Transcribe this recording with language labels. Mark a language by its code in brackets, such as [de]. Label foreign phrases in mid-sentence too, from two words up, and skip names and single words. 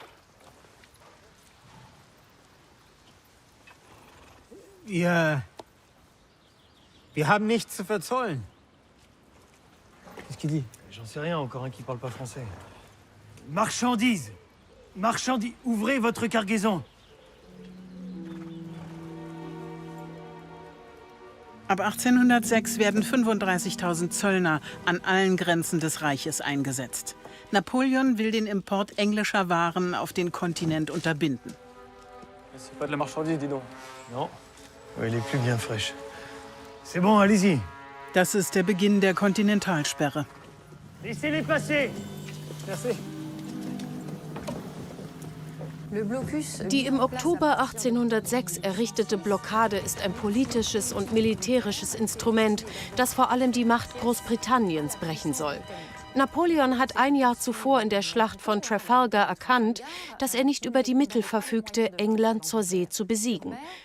[de] Wir haben nichts zu verzollen. [fr] Qu'est-ce qu'il dit? J'en sais rien, encore un qui parle pas français. Marchandises! Marchandises! Ouvrez votre cargaison! [de] Ab 1806 werden 35.000 Zöllner an allen Grenzen des Reiches eingesetzt. Napoleon will den Import englischer Waren auf den Kontinent unterbinden. [fr] C'est pas de la marchandise, dis donc. Non. Elle est plus bien fraîche. C'est bon, allez-y. [de] Das ist der Beginn der Kontinentalsperre. [fr] Laissez-les passer. Merci. [de] Die im Oktober 1806 errichtete Blockade ist ein politisches und militärisches Instrument, das vor allem die Macht Großbritanniens brechen soll. Napoleon hat ein Jahr zuvor in der Schlacht von Trafalgar erkannt, dass er nicht über die Mittel verfügte, England zur See zu besiegen.